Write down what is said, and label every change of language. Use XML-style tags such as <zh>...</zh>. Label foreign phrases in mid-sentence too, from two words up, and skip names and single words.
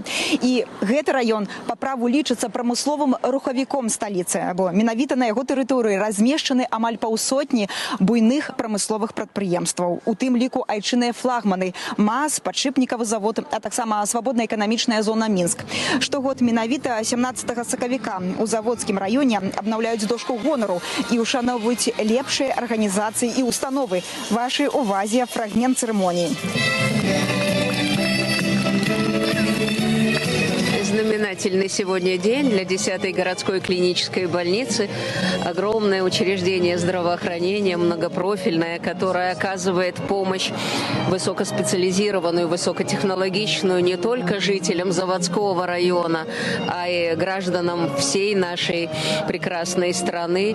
<be>І гэты раён па праву лічыцца прамысловым рухавіком сталіцы, бо менавіта на яго тэрыторыі размешчаны амаль паўсотні буйных прамысловых прадпрыемстваў. У тым ліку айчынныя флагманы МАЗ, падшипнікавы завод, а таксама свабодная эканамічная зона Мінск. Штогод менавіта 17 сакавіка у Заводскім раёне абнаўляюць дошку гонару і ушановваюць лепшыя арганізацыі і установы.</be> <ru>Вашей увазе фрагмент церемонии. Знаменательный сегодня день для 10-й городской клинической больницы. Огромное учреждение здравоохранения, многопрофильное, которое оказывает помощь высокоспециализированную, высокотехнологичную не только жителям Заводского района, а и гражданам всей нашей прекрасной страны.</ru>